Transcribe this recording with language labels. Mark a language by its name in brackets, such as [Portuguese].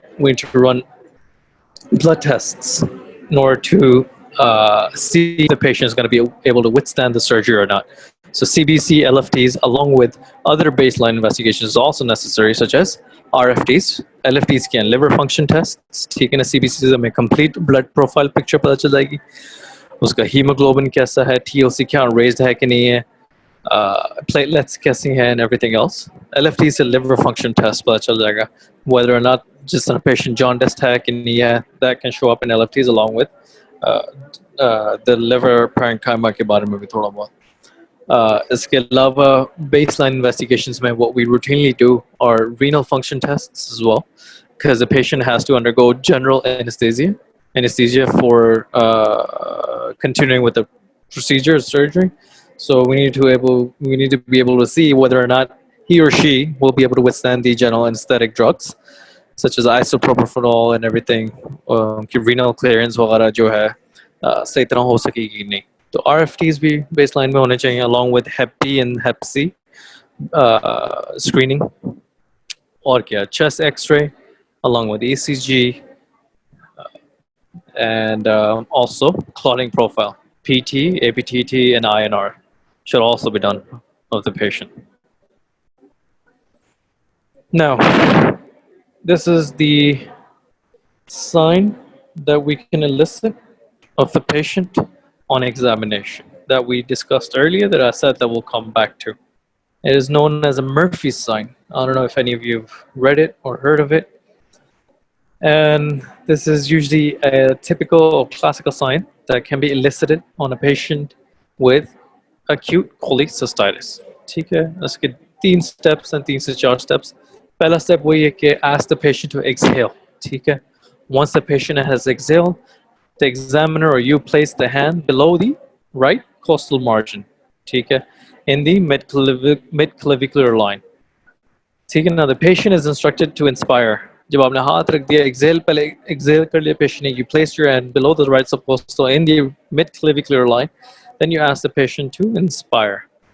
[English] We need to run blood tests in order to see if the patient is going to be able to withstand the surgery or not. So CBC, LFTs, along with other baseline investigations is also necessary, such as RFTs, LFTs can liver function tests. [Hindi] ठीक है ना CBC से हमें complete blood profile picture पता चल जाएगी. उसका hemoglobin कैसा है, TLC count raised है कि नहीं है, platelets कैसी हैं [English] and everything else. LFT से liver function test [Hindi] पता चल जाएगा. [English] Whether or not just a patient jaundice [Hindi] है कि नहीं है, [English] that can show up in LFTs along with the liver parenchyma [Hindi] के बारे में भी थोड़ा बहुत. इसके अलावा [English] baseline investigations में what we routinely do are renal function tests as well, because the patient has to undergo general anesthesia for continuing with the procedure or surgery. So we need to be able to see whether or not he or she will be able to withstand the general anesthetic drugs, such as isopropofol and everything. [Hindi] कि renal clearance वगैरह जो है सही तरह हो सकेगी नहीं. [English] तो RFTs भी baseline [Hindi] में होने चाहिए [English] along with Hep B and Hep C screening. [Hindi] और क्या [English] chest X-ray along with ECG and also clotting profile. PT, APTT, and INR should also be done of the patient. Now, this is the sign that we can elicit of the patient on examination that we discussed earlier that I said that we'll come back to. It is known as a Murphy's sign. I don't know if any of you have read it or heard of it. And this is usually a typical or classical sign that can be elicited on a patient with acute cholecystitis. [Hindi] ठीक है, इसके 3 steps and 3 से 4 steps. पहला step वही है कि [English] ask the patient to exhale. [Hindi] ठीक है. [English] Once the patient has exhaled, the examiner or you place the hand below the right costal margin. [Hindi] ठीक है, [English] in the mid-clavicular line. [Hindi] ठीक है. [English] Now the patient is instructed to inspire. [Hindi] जब आपने हाथ रख दिया, [English] exhale पहले exhale [Hindi] कर लिया [English] patient ने, you place your hand below the right subcostal in the mid-clavicular line, then you ask the patient to inspire.